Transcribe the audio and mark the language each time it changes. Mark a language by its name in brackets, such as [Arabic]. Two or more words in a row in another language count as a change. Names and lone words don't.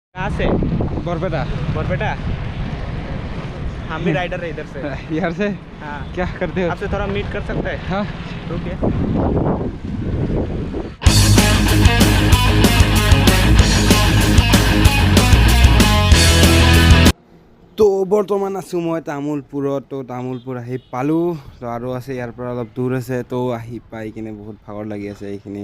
[Hindi] कहाँ से? बरपेटा। बरपेटा। हम भी राइडर है इधर से। यार से? हाँ। क्या करते हो? आपसे थोड़ा मीट कर सकते हैं? हाँ। रुकिए। [Assamese] তো বৰ্তমান আছোঁ মই তামোলপুৰত। তো তামোলপুৰ আহি পালোঁ। তো আৰু আছে ইয়াৰ পৰা অলপ দূৰ আছে। তো আহি পাই কিনে বহুত ভাগৰ লাগি আছে এইখিনি।